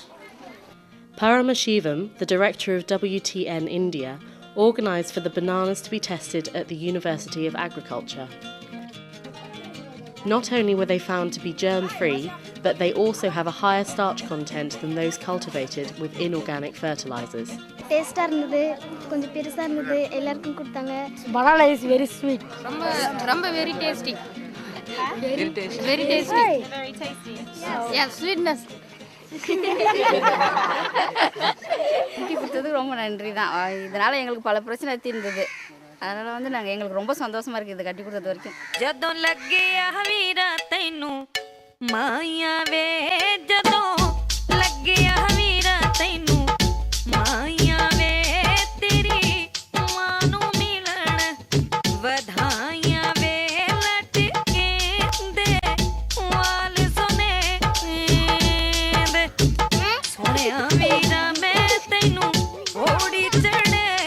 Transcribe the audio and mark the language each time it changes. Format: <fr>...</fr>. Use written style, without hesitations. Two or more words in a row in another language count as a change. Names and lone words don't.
<en>Paramashivam, the director of WTN India, organised for the bananas to be tested at the University of Agriculture. Not only were they found to be germ-free, but they also have a higher starch content than those cultivated with inorganic fertilisers.</en> <ta>டேஸ்டா இருந்தது கொஞ்சம் பெருசா இருந்தது எல்லாருக்கும் கொடுத்தாங்க</ta> <en>banana is very sweet ரொம்ப very tasty very tasty yeah sweetness</en> <ta>கொடுத்ததுக்கு ரொம்ப நன்றி தான். இதனால் எங்களுக்கு பல பிரச்சனை தீர்ந்தது. அதனால் வந்து எங்களுக்கு ரொம்ப சந்தோஷமாக இருக்குது இதை கட்டி கொடுத்தது வரைக்கும்.</ta> <pa>ਜਦੋਂ ਲੱਗਿਆ ਵੀਰਾ ਤੈਨੂੰ ਮਾਇਆ ਵੇ ਜਦੋਂ ਲੱਗਿਆ ਵੀਰਾ ਤੈਨੂੰ ਮਾਇਆ ਵੇ ਤੇਰੀ ਮਾਂ ਨੂੰ ਮਿਲਣ ਵਧਾਈਆਂ ਵੇ ਲਟਕੇ ਦੇ ਵਾਲ ਸੁਨੇ ਦੇ ਸੋਹਣਿਆ ਵੀਰਾ ਮੈਂ ਤੈਨੂੰ ਘੋੜੀ ਚੜ੍ਹਨੀ</pa>